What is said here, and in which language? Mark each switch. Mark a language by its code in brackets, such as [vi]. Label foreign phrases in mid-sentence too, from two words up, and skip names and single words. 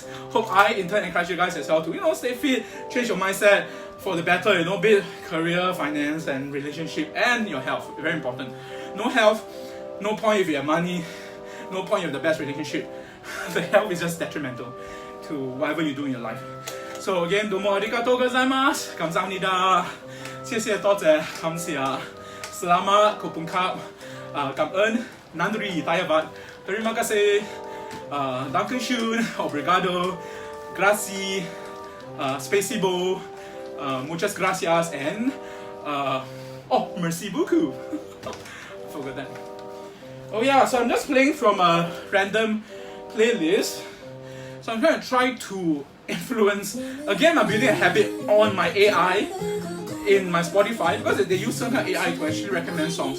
[en] Hope I in turn encourage you guys as well to stay fit, change your mindset for the better. Be it career, finance, and relationship, and your health. Very important. No health, no point if you have money. No point if you have the best relationship. The health is just detrimental to whatever you do in your life. So again, [ja] どうもありがとうございます, 감사합니다, [zh] 谢谢多谢感谢 selamat kopungkap, 感恩 nandri tayabat, [ms] terima kasih, [zh] dankeschön, obrigado, grazie, spasibo, [es] muchas gracias, [en] and [fr] merci beaucoup. [en] I forgot that. Oh yeah, so I'm just playing from a random playlist. So I'm going to try to influence. Again, I'm building a habit on my AI in my Spotify because they use some kind of AI to actually recommend songs.